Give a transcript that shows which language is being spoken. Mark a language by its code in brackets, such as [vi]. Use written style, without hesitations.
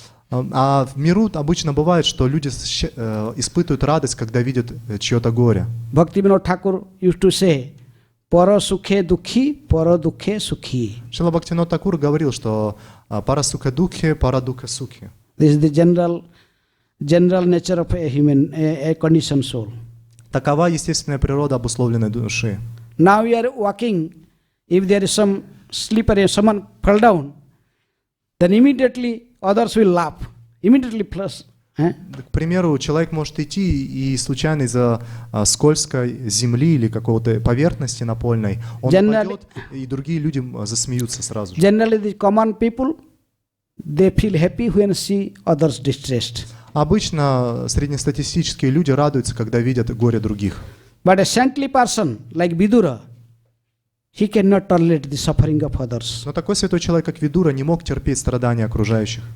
[ru] А в миру обычно бывает, что люди испытывают радость, когда видят чье-то горе. [en] Bhaktivinoda Thakur used to say, [bn] Para sukhe dukhi, para dukhe sukhi. [ru] Шрила Бхактивинода Такур говорил, что [bn] пара сука духе, пара духа сукхи. [en] This is the general nature of a human, a conditioned soul. [ru] Такова естественная природа обусловленной души. [en] Now we are walking, if there is some slippery, someone fell down, then immediately others will laugh. Immediately plus. [ru] К примеру, человек может идти и случайно из-за скользкой земли или какого-то поверхности напольной, он упадет, и другие люди засмеются сразу же. [en] Generally the common people, they feel happy when see others distressed. [ru] Обычно среднестатистические люди радуются, когда видят горе других. [en] But a saintly person like Vidura, he cannot tolerate the suffering of others. [ru] Но такой святой человек, как Видура, не мог терпеть страдания окружающих.